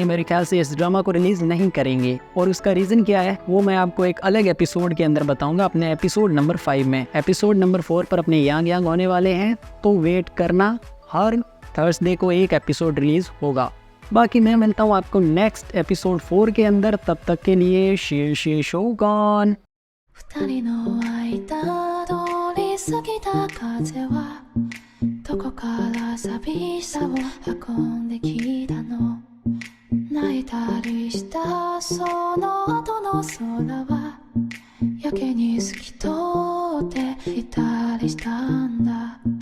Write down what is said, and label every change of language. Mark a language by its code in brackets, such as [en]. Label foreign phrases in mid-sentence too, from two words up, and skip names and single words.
[hi] मेरे ख्याल से इस ड्रामा को रिलीज़ नहीं करेंगे और उसका रीज़न क्या है वो मैं आपको एक अलग एपिसोड के अंदर बताऊंगा, अपने [en] episode number [hi] 5 में। [en] episode number [hi] 4 पर अपने यांग यांग होने वाले हैं, तो वेट करना, हर थर्सडे को एक एपिसोड रिलीज़ होगा। बाकी मैं मिलता हूँ आपको [en] next episode [hi] 4 के अंदर, तब तक के लिए शीर्षे शोगॉन। [ja] 二人の間通り過ぎた風はどこから寂しさを運んできたの。泣いたりしたその後の空はやけに透き通っていたりしたんだ。